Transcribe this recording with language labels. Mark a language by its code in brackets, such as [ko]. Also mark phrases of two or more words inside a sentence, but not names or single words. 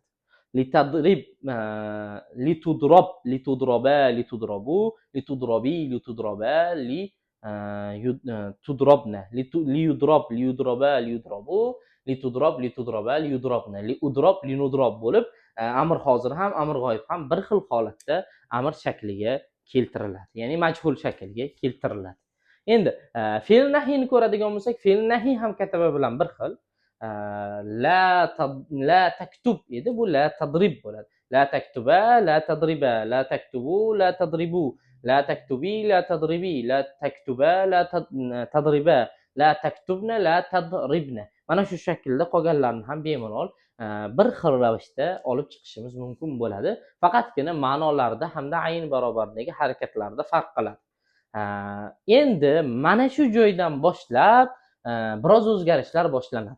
[ar] لتضرب، لتضرب، لتضربا، لتضربوا، لتضربي، لتضربا، تضربن، ليضرب، ليضربا، ليضربوا، لتضرب، لتضربا، ليضربن، لأضرب، لنضرب [uz] bo'lib, amr hozir ham, amr g'oyib ham bir xil holatda amr shakliga keltiriladi. Ya'ni majhul shaklga keltiriladi. Endi fe'l nahiyni ko'radigan bo'lsak, fe'l nahiy ham kataba bilan bir xil. [ar] لا تكتب [uz] edi, bu [ar] لا تضرب [uz] bo'ladi. [ar] لا تكتبا، لا تضربا، لا تكتبوا، لا تضربوا، لا تكتبي، لا تضربي، لا تكتبا، لا تضربا، لا تكتبن، لا تضربن. [uz] Mana shu shaklda qolganlarni ham bemalol bir xil ravishda olib chiqishimiz mumkin bo'ladi. Faqatgina ma'nolarda hamda ayn barobaridagi harakatlarda farq qiladi. Endi mana shu joydan boshlab biroz o'zgarishlar boshlanadi.